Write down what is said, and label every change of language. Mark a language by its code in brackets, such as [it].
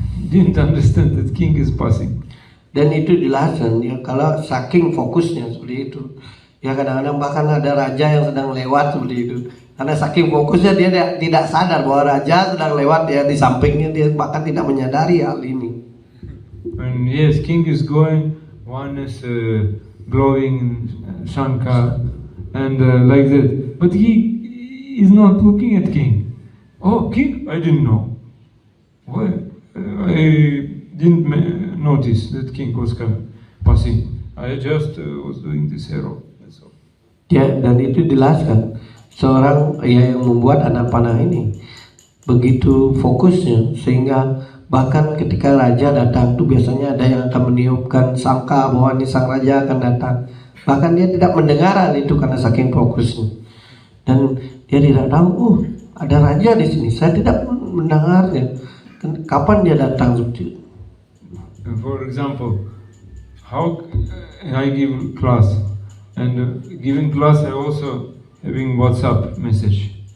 [en] He didn't understand that king is passing. [id] Dan itu dijelaskan kalau saking fokusnya seperti itu. Kadang-kadang bahkan ada raja yang sedang lewat seperti itu. Karena saking fokusnya dia tidak sadar bahwa raja sedang lewat di sampingnya, dia bahkan tidak menyadari hal ini. [en] And yes, king is going, one is blowing shankha and like that. But he is not looking at king. Oh, king, I didn't know. Why? I didn't notice that king was passing. I just was doing this arrow. That's all. [id] Dan itu dijelaskan seorang yang membuat anak panah ini begitu fokusnya sehingga bahkan ketika raja datang tuh biasanya ada yang akan meniupkan sangka bahwa ini sang raja akan datang. Bahkan dia tidak mendengar hal itu karena saking fokusnya. Dan dia tidak tahu, ada raja di sini. Saya tidak mendengarnya. Kapan dia datang seperti itu? [en] For example, how I give class, and giving class I also having WhatsApp message.